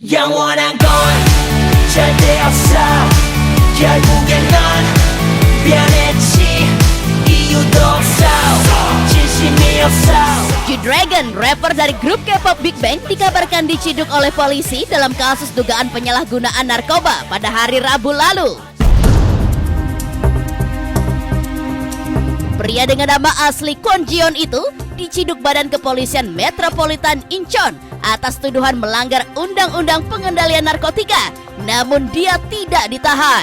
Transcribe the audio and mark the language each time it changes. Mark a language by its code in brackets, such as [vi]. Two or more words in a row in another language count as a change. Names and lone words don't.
[ko] 영원한 건 절대 없어 결국엔 넌 변했지 이유도 없어 진심이 없어. [id] G-Dragon, rapper dari grup K-pop Big Bang, dikabarkan diciduk oleh polisi dalam kasus dugaan penyalahgunaan narkoba pada hari Rabu lalu. Pria dengan nama asli Kwon Ji-yeon itu diciduk Badan Kepolisian Metropolitan Incheon atas tuduhan melanggar Undang-Undang Pengendalian Narkotika, namun dia tidak ditahan.